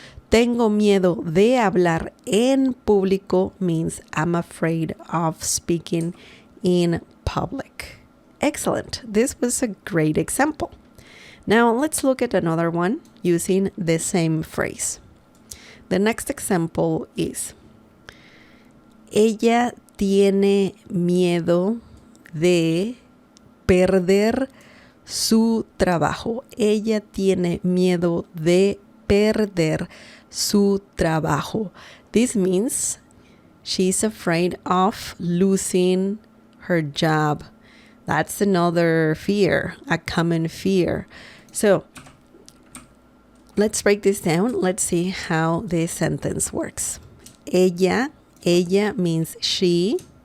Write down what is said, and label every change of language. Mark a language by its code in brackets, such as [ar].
[es] Tengo miedo de hablar en público [en] means I'm afraid of speaking in public. Excellent. This was a great example. Now let's look at another one using the same phrase. The next example is: [es] Ella tiene miedo de perder su trabajo. Ella tiene miedo de perder su trabajo. [en] This means she's afraid of losing her job. That's another fear, a common fear. So let's break this down. Let's see how this sentence works. Ella means she.